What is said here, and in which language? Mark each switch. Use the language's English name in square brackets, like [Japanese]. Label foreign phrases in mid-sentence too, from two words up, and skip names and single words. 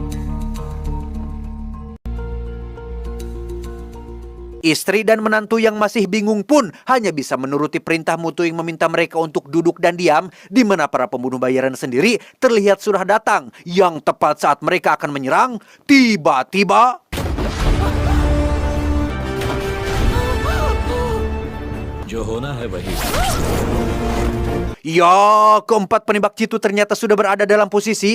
[Indonesian] Istri dan menantu yang masih bingung pun hanya bisa menuruti perintah Mutu yang meminta mereka untuk duduk dan diam, di mana para pembunuh bayaran sendiri terlihat sudah datang. Yang tepat saat mereka akan menyerang, tiba-tiba [Hindi] जो होना है वही। [Indonesian] ya, keempat penembak jitu ternyata sudah berada dalam posisi.